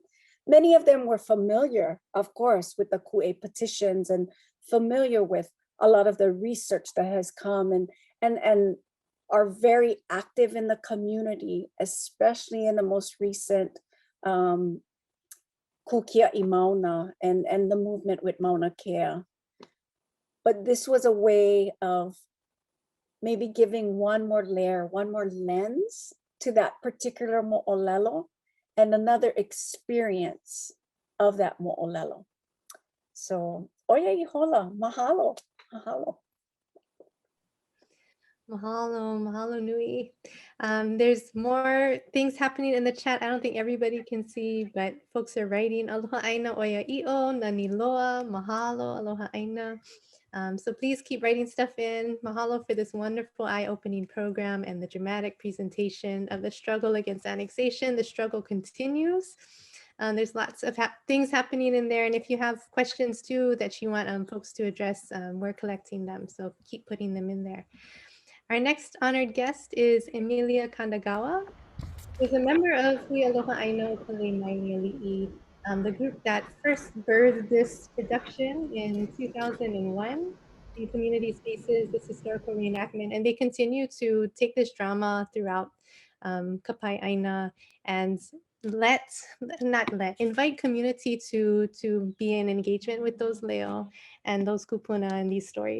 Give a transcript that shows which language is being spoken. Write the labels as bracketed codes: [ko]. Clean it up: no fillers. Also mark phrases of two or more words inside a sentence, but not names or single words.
[en] Many of them were familiar, of course, with the Kūʻē petitions and familiar with a lot of the research that has come and are very active in the community, especially in the most recent Kukia I Mauna and the movement with Mauna Kea. But this was a way of maybe giving one more layer, one more lens to that particular mo'olelo and another experience of that mo'olelo. [haw] So, oia I hola, mahalo, mahalo. Mahalo, mahalo nui. [en] There's more things happening in the chat. I don't think everybody can see, but folks are writing. [haw] Aloha aina oia i'o, nani loa, mahalo, aloha aina. [en] So please keep writing stuff in. Mahalo for this wonderful eye-opening program and the dramatic presentation of the struggle against annexation. The struggle continues. There's lots of things happening in there. And if you have questions too that you want folks to address, we're collecting them. So keep putting them in there. Our next honored guest is Emilia Kandagawa, who's a member of Hui Aloha Aino Ka Lei Maile Aliʻi, the group that first birthed this production in 2001 in community spaces, this historical reenactment, and they continue to take this drama throughout Kapai Aina and invite community to be in engagement with those leo and those kupuna and these stories.